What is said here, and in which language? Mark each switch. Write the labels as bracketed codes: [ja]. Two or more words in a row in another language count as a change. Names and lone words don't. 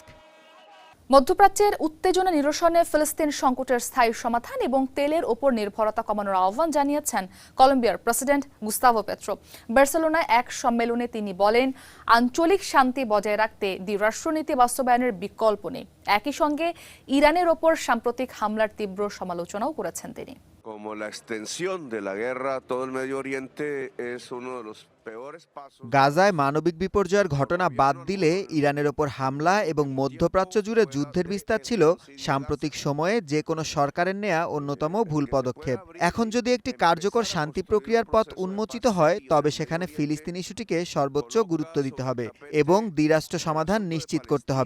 [bn] মধ্যপ্রাচ্যের উত্তেজনা নিরসনে ফিলিস্তিন সংকটের স্থায়ী সমাধান এবং তেলের ওপর নির্ভরতা কমানোর আহ্বান জানিয়েছেন কলম্বিয়ার প্রেসিডেন্ট গুস্তাভো পেট্রো। বার্সেলোনায় এক সম্মেলনে তিনি বলেন, আঞ্চলিক শান্তি বজায় রাখতে দ্বিরাষ্ট্রনীতি বাস্তবায়নের বিকল্প নেই। একই সঙ্গে ইরানের ওপর সাম্প্রতিক হামলার তীব্র সমালোচনাও করেছেন তিনি। [es] Como la extensión de la guerra a todo el Medio Oriente es uno de los peores pasos. [bn] গাজায় মানবিক বিপর্যয়ের ঘটনা বাদ দিলে ইরানের ওপর হামলা এবং মধ্যপ্রাচ্য জুড়ে যুদ্ধের বিস্তার ছিল সাম্প্রতিক সময়ে যে কোনো সরকারের নেয়া অন্যতম ভুল পদক্ষেপ। এখন যদি একটি কার্যকর শান্তি প্রক্রিয়ার পথ উন্মোচিত হয়, তবে সেখানে ফিলিস্তিন ইস্যুটিকে সর্বোচ্চ গুরুত্ব দিতে হবে এবং দ্বিরাষ্ট্র সমাধান নিশ্চিত করতে হবে।